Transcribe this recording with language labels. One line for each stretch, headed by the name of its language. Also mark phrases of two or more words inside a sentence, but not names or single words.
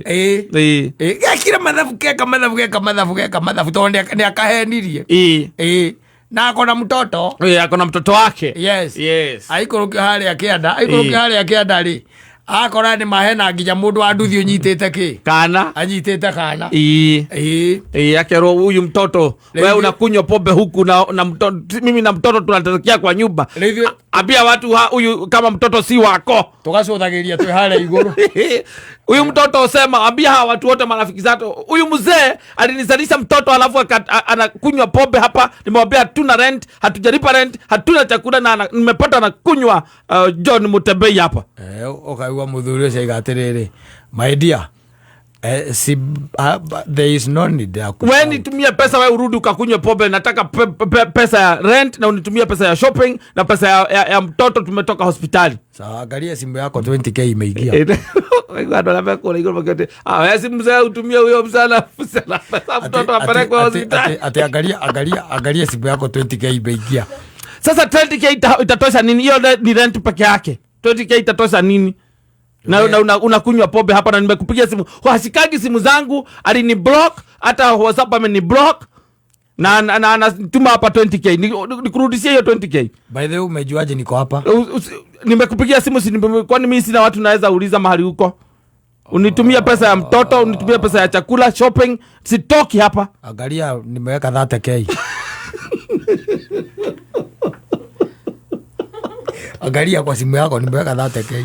Kikuyu: gekire mathabu tondũ nĩ akahenirie na akona mtoto wake aikũrũkio harĩa kĩanda rĩ akora nĩ mahena nginya mũndũ wa nduthi ũnyitĩte anyitĩte kana
Swahili: akerwo huyu mtoto wewe unakunywa pombe huku na mtoto, mimi na mtoto tunatokea kwa nyumba ambia watu huyu kama mtoto si wako
Kikuyu: tugacũthagĩria twĩ harĩa igũrũ
Swahili: huyu mtoto sema ambia hawa watu wote marafiki zako huyu mzee alinizalisha mtoto alafu anakunywa pombe hapa nimemwambia hatuna rent hatujalipa rent hatuna chakula na nimepata na kunywa John Mutembei hapa
Kikuyu: ukaigua muthuri ucio aiga atĩrĩrĩ
English: my dear there is no need
Swahili: wewe nitumie pesa wewe urudi ukakunywa pombe nataka pesa ya rent na unitumie pesa ya shopping na pesa ya mtoto tumetoka hospitali sawa angalia simu yako 20k imeingia Watu wanapekula igoro bakete wewe si mzee utumie huyo msana pesa mtoto apelekwe hospitali ati angalia simu yako 20k imeingia sasa 20k itatosha nini hiyo ni rent peke yake 20k itatosha nini na unakunywa pombe hapa na nimekupigia simu hasikagi simu zangu alini block hata WhatsApp ameni block na tuma hapa 20k nikurudishie hiyo 20k
English: by the way
Swahili: umejuaje niko hapa nimekupigia simu kwani mimi sina watu naweza uliza mahali huko unitumia pesa ya mtoto unitumia pesa ya chakula shopping sitoki hapa angalia nimeweka 30k angalia kwa simu yako nimeweka 30k